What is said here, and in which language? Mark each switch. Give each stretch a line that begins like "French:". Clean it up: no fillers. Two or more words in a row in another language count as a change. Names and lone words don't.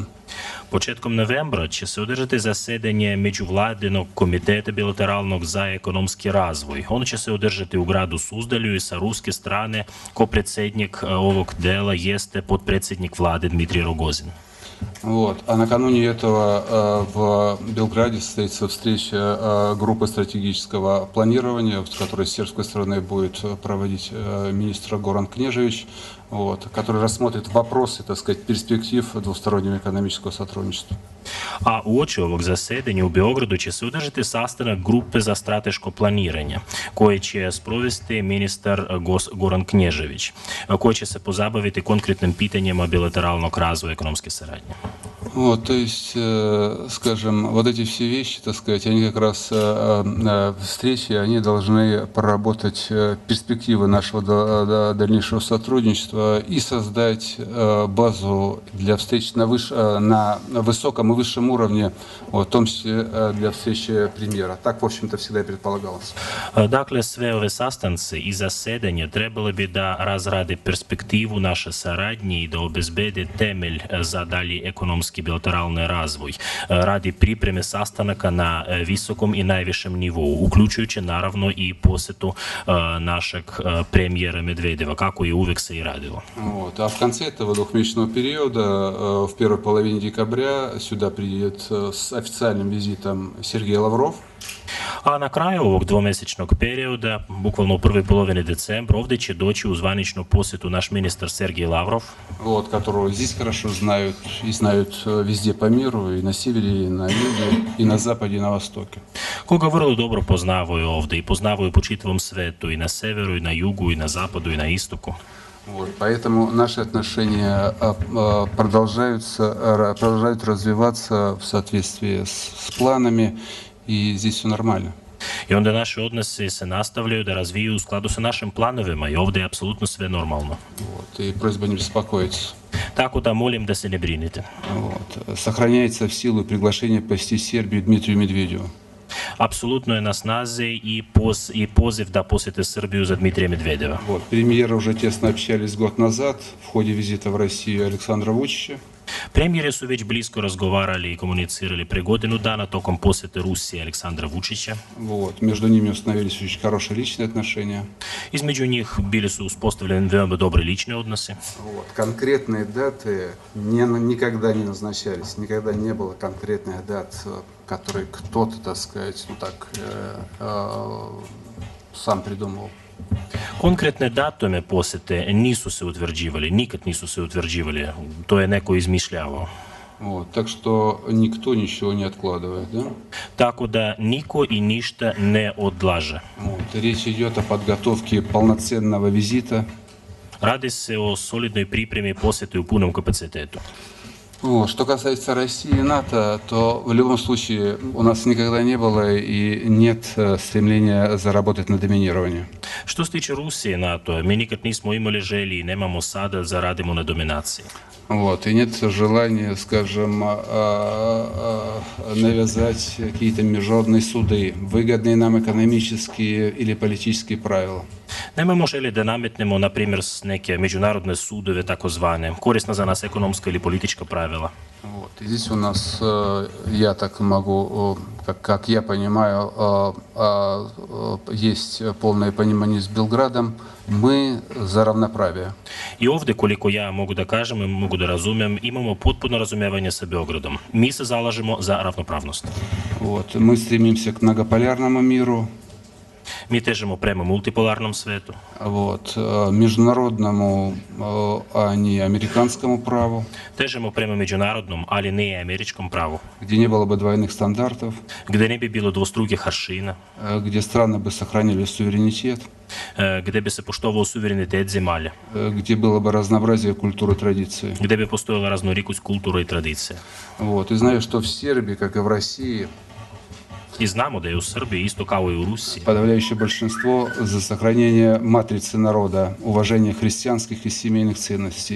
Serbian: Početkom novembra će se održati zasedanje Međuvladinog komiteta bilateralnog za ekonomski razvoj. Ono će se održati u gradu Suzdalju i sa ruske strane ko-predsjednik ovog dela jeste potpredsjednik vlade Dmitrij Rogozin.
Russian: Вот. А накануне этого в Белграде состоится встреча группы стратегического планирования, в которой с сербской стороны будет проводить министр Горан Кнежевич, вот, который рассмотрит вопросы, так сказать, перспектив двустороннего экономического сотрудничества.
Serbian: A uoči ovog zasedanja u Beogradu će se održati sastanak grupe za strateško planiranje, koje će sprovesti ministar Goran Knježević, koji će se pozabaviti konkretnim pitanjima bilateralnog razvoja ekonomske saradnje.
Russian: Вот, то есть, скажем, вот эти все вещи, так сказать, они как раз встречи, они должны проработать перспективы нашего дальнейшего сотрудничества и создать базу для встреч на высоком и высшем уровне, в том числе для встречи премьера. Так, в общем-то, всегда и предполагалось.
Serbian: Dakle, sve ove sastanci i zasedanje trebali bi da razrade perspektivu naše saradnje i da obezbede temelj za dalji ekonomski bilateralni razvoj radi pripreme sastanaka na visokom i najvišem nivou, uključujući naravno i posjetu našeg premijera Medvedeva, kako je uvek se i radilo.
Russian: Вот. А в конце этого 2-месячного периода, в первой половине декабря, сюда приедет с официальным визитом Сергей Лавров.
Serbian: A na kraju ovog 2-mesečnog perioda, bukvalno u prvoj polovini decembra, ovdje će doći u zvaničnu posjetu naš ministar Sergej Lavrov,
Russian: Вот, которого здесь хорошо знают и знают везде по миру, и на севере, и на юге, и на западе, и на востоке.
Serbian: koga vrlo dobro poznavaju ovdje i poznavaju po čitavom svetu, i na severu, i na jugu, i na zapadu, i na istoku.
Russian: Вот, поэтому наши отношения продолжают развиваться в соответствии с планами, и здесь все нормально.
Serbian: I onda naši odnosi se nastavljaju da razviju u skladu sa našim planovima i ovdje je apsolutno sve normalno.
Russian: Вот, и просьба не беспокоиться.
Serbian: Tako da molim da se ne brinete.
Russian: Вот. Сохраняется в силу приглашение посетить Сербию Дмитрию Медведеву.
Serbian: Apsolutno je na snazi i poziv da posjete Srbiju za Dmitrija Medvedeva.
Russian: Вот. Премьеры уже тесно общались год назад в ходе визита в Россию Александра Вучича.
Serbian: Premijeri su već blisko razgovarali i komunicirali pre godinu dana tokom posjete Rusije Aleksandra Vučića.
Russian: Вот. Между ними установились очень хорошие личные отношения.
Serbian: Između njih bili su uspostavljeni veoma dobri lični odnosi.
Russian: Вот. Конкретные даты никогда не назначались, никогда не было конкретных дат, которые кто-то, так сказать, ну так, сам придумал.
Serbian: Konkretne datume posjete nisu se utvrđivali, nikad nisu se utvrđivali, to je neko izmišljavao.
Russian: Вот. Так что никто ничего не откладывает, да?
Serbian: Tako da niko i ništa ne odlaže.
Russian: Вот. Речь идет о подготовке полноценного визита.
Serbian: Radi se o solidnoj pripremi posjete u punom kapacitetu.
Russian: Вот. Что касается России и НАТО, то в любом случае у нас никогда не было и нет стремления заработать на доминировании.
Serbian: Što se tiče Rusije i NATO, mi nikad nismo imali želji i nemamo sada da radimo na dominaciji.
Russian: Вот. И нет желания, скажем, навязать какие-то международные суды, выгодные нам экономические или политические правила.
Serbian: Nemamo želje da nametnemo, na primjer, neke međunarodne sudove, takozvane, korisna za nas ekonomska ili politička pravila.
Russian: Вот. И здесь у нас, я так могу, как я понимаю, есть полное понимание с Белградом, мы за равноправие.
Serbian: I ovdje, koliko ja mogu da kažem i mogu da razumem, imamo potpuno razumijevanje sa Beogradom. Mi se zalažemo za ravnopravnost.
Russian: Вот. Мы стремимся к многополярному миру,
Serbian: Mi težimo prema multipolarnom svetu,
Russian: вот, международному, а не американскому праву,
Serbian: težimo prema međunarodnom, ali ne i američkom pravu,
Russian: где не было бы двойных стандартов,
Serbian: gde ne bi bilo dvostrukih aršina,
Russian: где страны бы сохранили суверенитет,
Serbian: gde bi se poštovao suverenitet zemalja,
Russian: где было бы разнообразие культуры и традиций.
Serbian: gde bi postojala raznolikost kultura i tradicija.
Russian: Вот. И знаю, что в Сербии, как и в России,
Serbian: I znamo da je u Srbiji, isto kao i u Rusiji,
Russian: подавляющее большинство за сохранение матрицы народа, уважение христианских и семейных ценностей.